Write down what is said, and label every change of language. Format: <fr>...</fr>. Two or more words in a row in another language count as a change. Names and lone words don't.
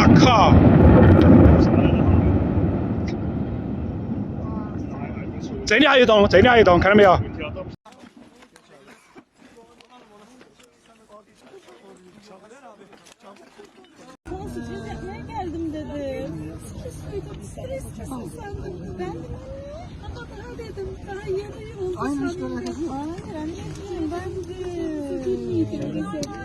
<zh>靠！这里还有一栋，这里还有一栋，看到没有？</zh> <tr>Sürpriz yapmaya geldim dedim. Sürpriz sandım. Ben ama daha dedim. Daha yeni oldu. Aynı işte alakası yok. Hayır anneciğim ben de.</tr>